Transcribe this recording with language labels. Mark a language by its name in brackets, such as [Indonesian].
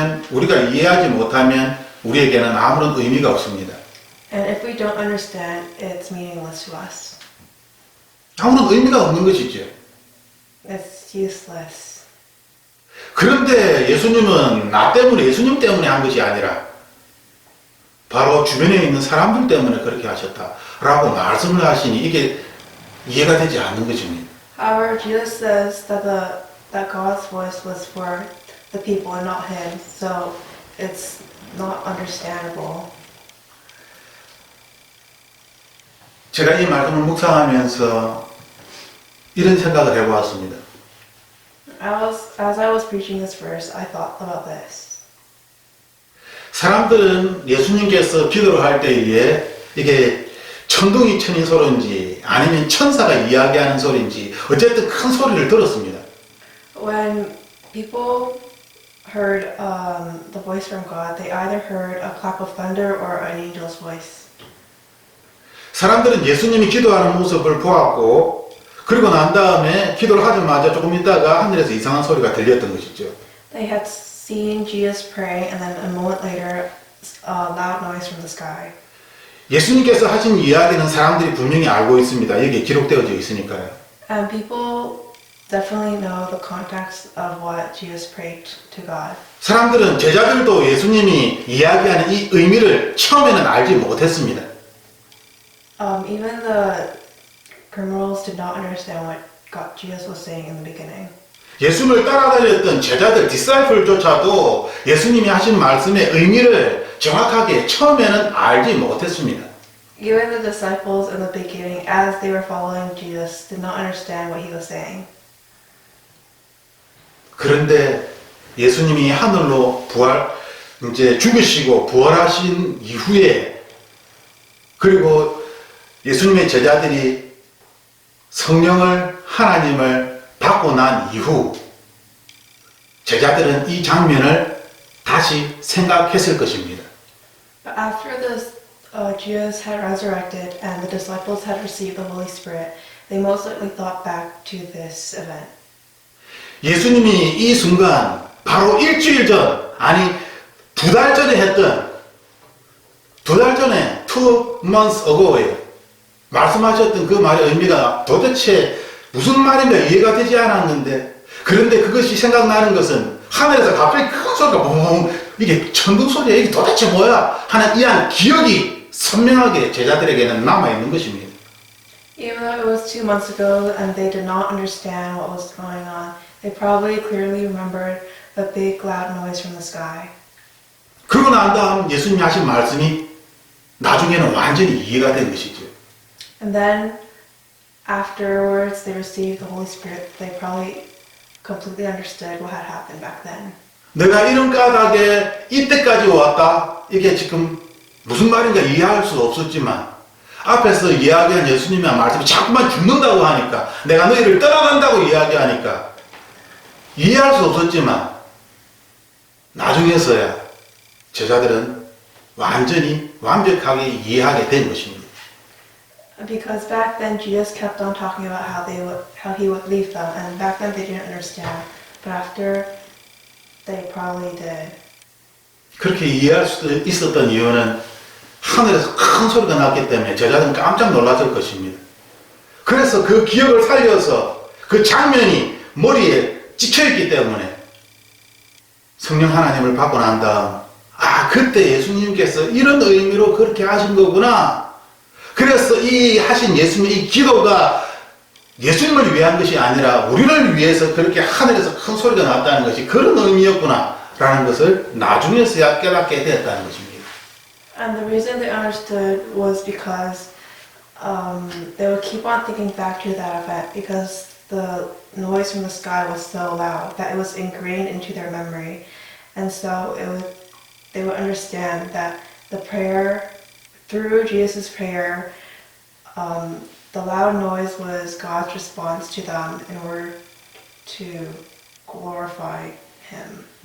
[Korean] 우리가 이해하지 못하면 우리에게는 아무런 의미가 없습니다. [English] And if we don't understand, it's meaningless to us. [Korean] 아무런 의미가 없는 것이죠. [English] It's useless. [Korean] 그런데 예수님은 예수님 때문에 한 것이 아니라 바로 주변에 있는 사람들 때문에 그렇게 하셨다라고 말씀을 하시니 이게 이해가 되지 않는 것입니다. [English] However, Jesus says that God's voice was for the people and not him, so it's not understandable. [Korean] 제가 이 말씀을 묵상하면서 이런 생각을 해보았습니다. [English] As I was preaching this verse, I thought about this. [Korean] 사람들은 예수님께서 기도를 할 때에 이게 천둥이 치는 소리인지 아니면 천사가 이야기하는 소리인지 어쨌든 큰 소리를 들었습니다. [English] When people heard the voice from God, they either heard a clap of thunder or an angel's voice. [Korean] 사람들은 예수님이 기도하는 모습을 보았고 그리고 난 다음에 기도를 하자마자 조금 있다가 하늘에서 이상한 소리가 들렸던 것이죠. [English] They had seen Jesus pray, and then a moment later, a loud noise from the sky. [Korean] 예수님께서 하신 이야기는 사람들이 분명히 알고 있습니다. 여기에 기록되어져 있으니까요. [English] And people definitely know the context of what Jesus prayed to God. [Korean] 사람들은 제자들도 예수님이 이야기하는 이 의미를 처음에는 알지 못했습니다. [English] Even the criminals did not understand what Jesus was saying in the beginning. [Korean] 예수님을 따라다녔던 제자들, 디사이플조차도 예수님이 하신 말씀의 의미를 정확하게 처음에는 알지 못했습니다. [English] Even the disciples in the beginning, as they were following Jesus, did not understand what he was saying. [Korean] 그런데 예수님이 하늘로 이제 죽으시고 부활하신 이후에, 그리고 예수님의 제자들이 성령을, 하나님을 받고 난 이후 제자들은 이 장면을 다시 생각했을 것입니다. [English] But after Jesus had resurrected and the disciples had received the Holy Spirit, they most likely thought back to this event. [Korean] 예수님이 이 순간 바로 일주일 전, 아니 2달 전에 했던, 2달 전에 [English] 2 months ago [Korean] 에 말씀하셨던 그 말의 의미가 도대체 무슨 말인가 이해가 되지 않았는데, 그런데 그것이 생각나는 것은 하늘에서 갑자기 큰 소리가 붕, 이게 천둥 소리야, 이게 도대체 뭐야 하는 이한 기억이 선명하게 제자들에게는 남아있는 것입니다. [English] Even though it was 2 months ago and they did not understand what was going on, they probably clearly remembered the big loud noise from the sky. [Korean] 그러고 난 다음 예수님이 하신 말씀이 나중에는 완전히 이해가 된 것이죠. [English] And then afterwards they received the Holy Spirit. They probably completely understood what had happened back then. [Korean] 내가 이런 까닭에 이때까지 왔다, 이게 지금 무슨 말인가 이해할 수 없었지만 앞에서 이야기한 예수님의 말씀이 자꾸만 죽는다고 하니까, 내가 너희를 떠나간다고 이야기하니까 이해할 수 없었지만 나중에서야 제자들은 완전히 완벽하게 이해하게 된 것입니다. [English] Because back then Jesus kept on talking about how he would leave them, and back then they didn't understand. But after, they probably did. [Korean] 그렇게 이해할 수 있었던 이유는 하늘에서 큰 소리가 났기 때문에 제자들은 깜짝 놀랐을 것입니다. 그래서 그 기억을 살려서 그 장면이 머리에 찍혀있기 때문에 성령 하나님을 받고 난 다음, 그때 예수님께서 이런 의미로 그렇게 하신 거구나. 그래서 이 하신 예수님의 이 기도가 예수님을 위한 것이 아니라 우리를 위해서 그렇게 하늘에서 큰 소리가 났다는 것이 그런 의미였구나 라는 것을 나중에서야 깨닫게 되었다는 것입니다. [English] And the reason they understood was because they would keep on thinking back to that event, because the noise from the sky was so loud that it was ingrained into their memory. And so they would understand that the prayer, through Jesus' prayer, the loud noise was God's response to them in order to glorify Him.